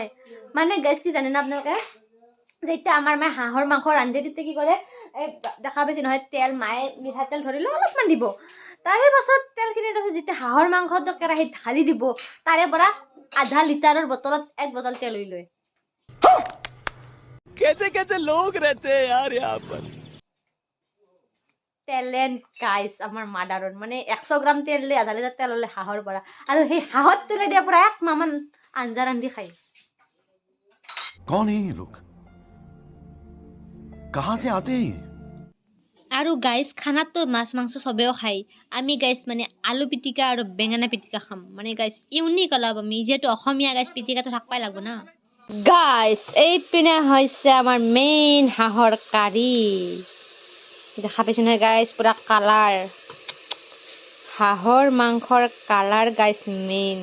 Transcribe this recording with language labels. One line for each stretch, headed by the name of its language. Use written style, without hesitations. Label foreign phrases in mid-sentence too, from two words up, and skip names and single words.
Assamese: মানে গাইজ কি জানে না আপোনালোকে, যেতিয়া আমাৰ মায়ে হাঁহৰ মাংস ৰান্ধে তেতিয়া কি কৰে, এই দেখা পাইছে নহয় তেল, মায়ে মিঠাতেল ধৰিলে অলপমান দিব। তাৰে পাছত তেলখিনি যেতিয়া হাঁহৰ মাংসটো কেৰাহীত ঢালি দিব, তাৰে পৰা আধা লিটাৰৰ বটলত 1 বটল তেল লৈ লয়।
Hindi: कैसे कैसे लोग रहते हैं यार यहाँ पर।
English: talent guys
Assamese: আমাৰ মাদাৰৰ, মানে 100 গ্ৰাম তেল লৈ আধা লিটাৰ তেল হ'লে হাঁহৰ পৰা, আৰু সেই হাঁহৰ তেলে দিয়া পৰা 1 মাহমান আঞ্জা ৰান্ধি খায়।
Hindi: कौन है ये लोग, कहाँ से आते हैं ये?
Assamese: আৰু গাইজ খানাতো মাছ মাংস চবেও খায়, আমি গাইজ মানে আলু পিটিকা আৰু বেঙেনা পিটিকা খাম। মানে গাইজ ইউনিক অলপ, আমি যিহেতু অসমীয়া গাইজ পিটিকাটো থাকবাই লাগব না গাইজ। এইপিনে হৈছে আমাৰ মেইন হাঁহৰ কাৰী, দেখা পাইছে নহয় গাইজ, পুৰা কালাৰ হাঁহৰ মাংসৰ কালাৰ গাইজ মেইন।